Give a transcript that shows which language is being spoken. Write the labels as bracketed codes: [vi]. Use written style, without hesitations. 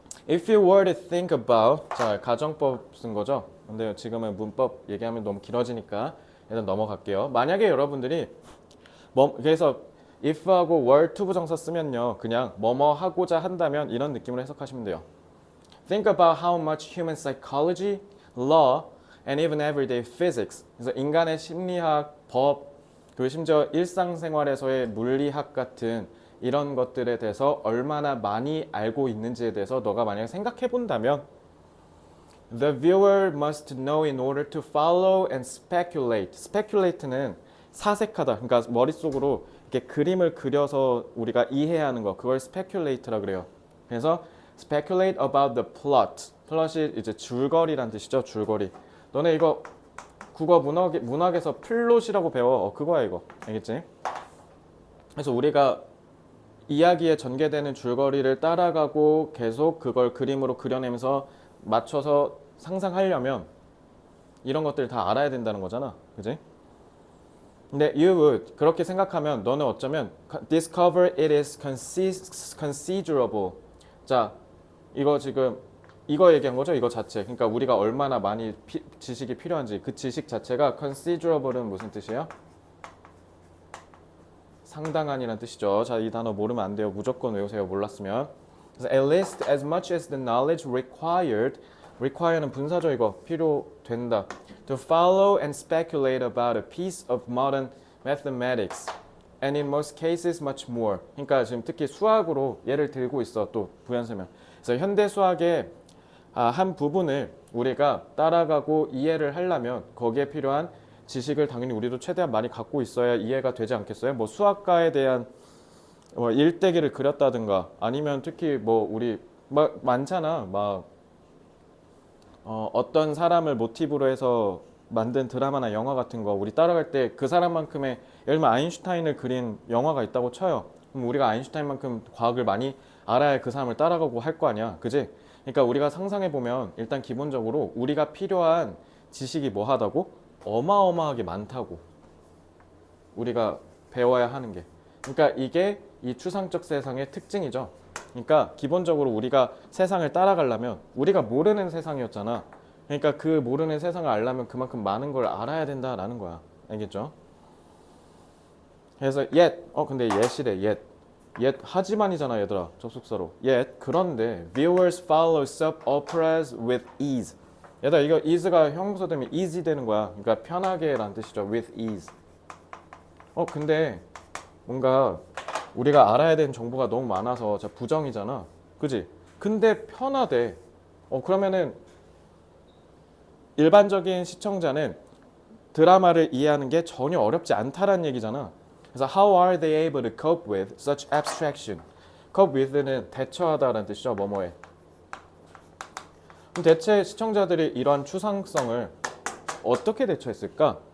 [en] If you were to think about, [ko] 자, 가정법 쓴 거죠. 근데 지금은 문법 얘기하면 너무 길어지니까 일단 넘어갈게요. 만약에 여러분들이 그래서 if하고 were to 부정사 쓰면요, 그냥 뭐뭐 하고자 한다면 이런 느낌으로 해석하시면 돼요. [en] Think about how much human psychology, law, and even everyday physics. [ko] 그래서 인간의 심리학, 법, 그리고 심지어 일상생활에서의 물리학 같은 이런 것들에 대해서 얼마나 많이 알고 있는지에 대해서 너가 만약에 생각해 본다면 [en] The viewer must know in order to follow and speculate. [ko] Speculate는 사색하다. 그러니까 머릿속으로 이렇게 그림을 그려서 우리가 이해하는 거. 그걸 speculate라 그래요. [en] 그래서 speculate about the plot. [ko] 플롯이 이제 줄거리란 뜻이죠. 줄거리. 너네 이거 국어 문학에서 플롯이라고 배워. 그거야 이거. 알겠지? 그래서 우리가 이야기에 전개되는 줄거리를 따라가고 계속 그걸 그림으로 그려내면서 맞춰서 상상하려면 이런 것들 다 알아야 된다는 거잖아. 그지? [en] 근데 you would [ko] 그렇게 생각하면 너는 어쩌면 [en] discover it is considerable. [ko] 자, 이거 지금 이거 얘기한 거죠. 이거 자체. 그러니까 우리가 얼마나 많이 지식이 필요한지 그 지식 자체가 considerable은 무슨 뜻이에요? 상당한이라는 뜻이죠. 자, 이 단어 모르면 안 돼요. 무조건 외우세요. 몰랐으면. [en] 그래서 at least as much as the knowledge required는 [ko] 분사죠 이거 필요된다. [en] To follow and speculate about a piece of modern mathematics. And in most cases much more. [ko] 그러니까 지금 특히 수학으로 예를 들고 있어 또 부연 설명. 그래서 현대 수학의 한 부분을 우리가 따라가고 이해를 하려면 거기에 필요한 지식을 당연히 우리도 최대한 많이 갖고 있어야 이해가 되지 않겠어요? 뭐 수학가에 대한 일대기를 그렸다든가 아니면 특히 뭐 우리 막 많잖아. 막 어떤 사람을 모티브로 해서 만든 드라마나 영화 같은 거 우리 따라갈 때 그 사람만큼의 예를 들면 아인슈타인을 그린 영화가 있다고 쳐요. 그럼 우리가 아인슈타인만큼 과학을 많이 알아야 그 사람을 따라가고 할 거 아니야. 그지? 그러니까 우리가 상상해 보면 일단 기본적으로 우리가 필요한 지식이 뭐 하다고? 어마어마하게 많다고. 우리가 배워야 하는 게. 그러니까 이게 이 추상적 세상의 특징이죠. 그러니까 기본적으로 우리가 세상을 따라가려면 우리가 모르는 세상이었잖아. 그러니까 그 모르는 세상을 알려면 그만큼 많은 걸 알아야 된다라는 거야. 알겠죠? 그래서 근데 yet이래 yet 하지만이잖아 얘들아 접속사로 yet 그런데 [en] viewers follow soap operas with ease. [ko] 얘들아 이거 ease가 형용사 되면 easy 되는 거야. 그러니까 편하게 라는 뜻이죠. [en] with ease. [ko] 근데 뭔가 우리가 알아야 되는 정보가 너무 많아서 부정이잖아. 그지? 근데 편하대. 그러면은 일반적인 시청자는 드라마를 이해하는 게 전혀 어렵지 않다라는 얘기잖아. [en] 그래서 how are they able to cope with such abstraction? [ko] cope with는 대처하다라는 뜻이죠. 뭐뭐에. 그럼 대체 시청자들이 이런 추상성을 어떻게 대처했을까?